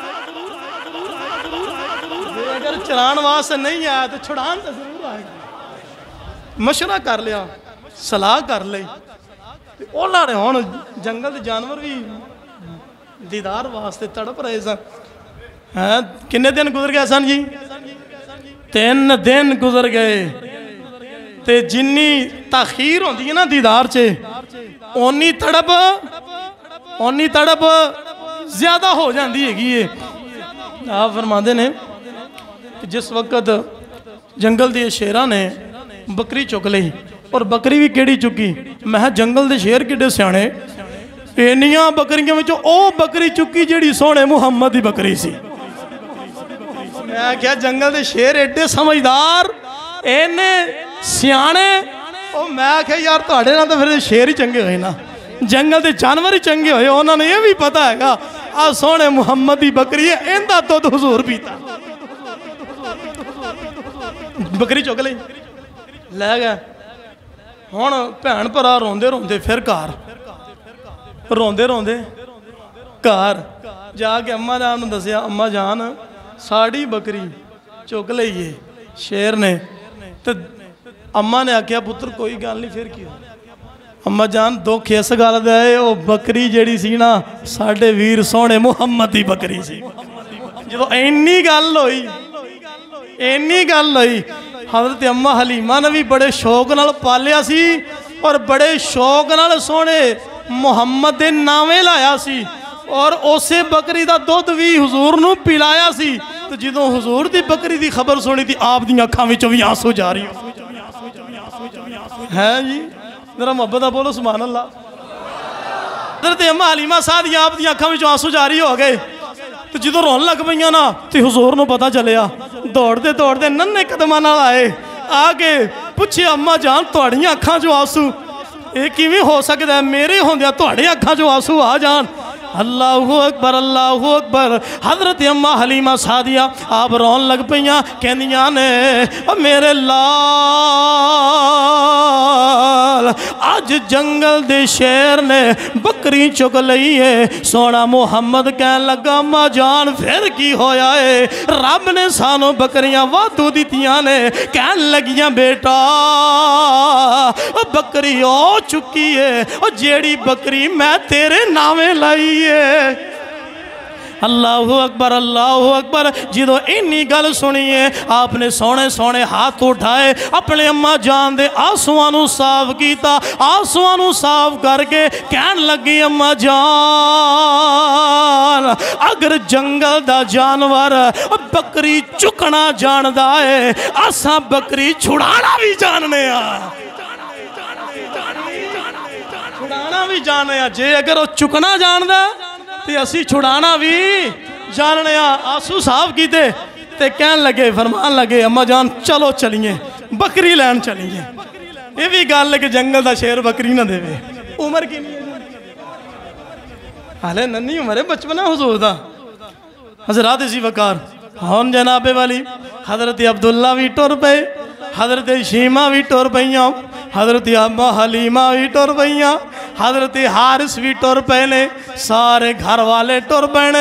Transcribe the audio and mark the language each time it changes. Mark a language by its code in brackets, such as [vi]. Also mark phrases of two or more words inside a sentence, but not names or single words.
[pa] اگر چران واسطے نہیں آیا تو چھڑان تو ضرور آئے گا مشورہ کر لیا صلاح کر لئی اولا رہے ہون جنگل جانور بھی دیدار واسطے تڑپ رہے سن کنے دن گزر گئے سن جی 3 دن گزر گئے تے جنی تاخیر ہوندی ہے نا دیدار چے اونی تڑپ اونی تڑپ زیادہ ہو جاندی ہے گی. آپ فرماندے نے کہ جس وقت جنگل دے شیراں نے بکری چک لئی اور بکری بھی کیڑی چکی. میں جنگل دے شیر کڈے سیانے اینیاں بکریاں وچوں او بکری چکی جیڑی سونے محمد دی بکری سی. میں کیا جنگل دے شیر ایڈے سمجھدار اینے سیانے. او میں کیا یار تہاڈے نال تے پھر شیر ہی چنگے ہوئے نا, جنگل دے جانور ہی چنگے ہوئے. انہوں نے یہ بھی پتا ہے گا آ سونے محمد دی بکری ہے اندہ تو حضور پیتا. بکری چک لئی لے گئے. ہن بھین بھرا روندے روندے پھر گھر روندے روندے گھر جا کے اماں جان نوں دسیا اماں جان ساڑی بکری چک لئیے شیر نے. تے اماں نے آکھیا پتر کوئی گل نہیں پھر کیوں. اماں جان دکھ اس گل دا ہے او بکری جیڑی سی نا ساڈے ویر سونے محمد دی بکری سی. جدوں اینی گل ہوئی حضرت اماں حلیمہ نے بھی بڑے شوق نال پالیا سی اور بڑے شوق نال سونے محمد دے نامے لایا سی اور اسے بکری دا دودھ بھی حضور نو پلایا سی. تو جدوں حضور دی بکری دی خبر سنی تھی آپ دی اکھاں وچوں وی آنسو جاری ہے جی. ذرا محبت بولو [ar] سبحان اللہ. [pa] حضرت اماں حلیمہ سعدیہ آپ دی اکھاں وچوں آنسو جاری ہو گئے. تو جدوں رون لگ پئیاں نا تے حضور نو پتہ چلیا دوڑدے ننے قدماں نال آئے آ کے پوچھے اماں جان تہاڈیاں اکھاں چوں آنسو اے کیویں ہو سکدا ہے میرے ہوندیا تہاڈے اکھاں چوں آنسو آ جان. [ar] اللہ اکبر اللہ اکبر. [pa] حضرت اماں حلیمہ سعدیہ آپ رون لگ پئیاں کہندیاں نے میرے لال اج جنگل دے شیر نے بکری چک لئی ہے. سونا محمد کہن لگا اماں جان پھر کی ہویا ہے رب نے سانو بکریاں وادو دتیاں نے. کہن لگیاں بیٹا بکری او چکی ہے جیڑی بکری میں تیرے نامے لائی. [ar] اللہ اکبر اللہ اکبر. [pa] جدو اینی گل سنیے آپ نے سونے سونے ہاتھ اٹھائے اپنے اماں جان دے آنسواں صاف کیتا. آنسواں صاف کر کے کہن لگی اماں جان اگر جنگل دا جانور بکری چکنا جاندا ہے اساں بکری چھڑانا بھی جاننے چھڑانا بھی جاننے جے اگر وہ چکنا جاندا تے اسی چھڑانا بھی جاننے. آنسو صاف کیتے تے کہن لگے فرمان لگے اماں جان چلو چلیے بکری لین چلیے. یہ بھی گل ہے کہ جنگل دا شیر بکری نہ دے. عمر کی نہیں حالے ننی عمر ہے بچپنا حضور دا. حضرات اسی وقار ہون جناب والی حضرت عبداللہ بھی ٹر پے حضرت شیمہ بھی ٹر پئیاں حضرت اماں حلیمہ بھی ٹر پئیاں حضرت حارث بھی ٹر پینے سارے گھر والے ٹر پینے.